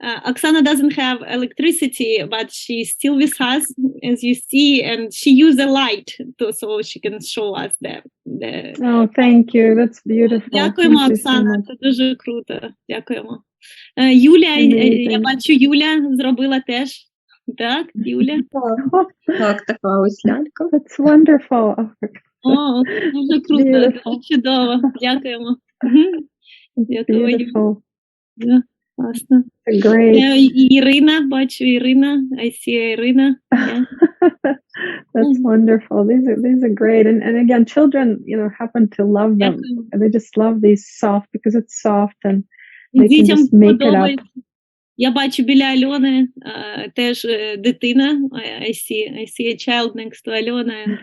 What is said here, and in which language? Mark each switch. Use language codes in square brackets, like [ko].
[en] Оксана doesn't have electricity, but she's still with us, as you see, and she used a light so she can show us the... Oh, thank you. That's beautiful. [uk] Дякуємо, Оксана, це дуже круто. Дякуємо. Юля, я бачу, Юля зробила теж. Так, Юля? Так, така ось лялька. [en] That's wonderful. [uk] О, дуже круто, чудово. Дякуємо. [en] Beautiful. Yeah, [uk] класно. [en] Great. Ірина, [uk] бачу, [en] Ірина. I see Ірина. Yeah. That's wonderful. These are great. And again, children, happen to love them. They just love these soft because it's soft and they can just make it up. [uk] Я бачу біля Альони теж дитина. [en] I see a child next to Альона.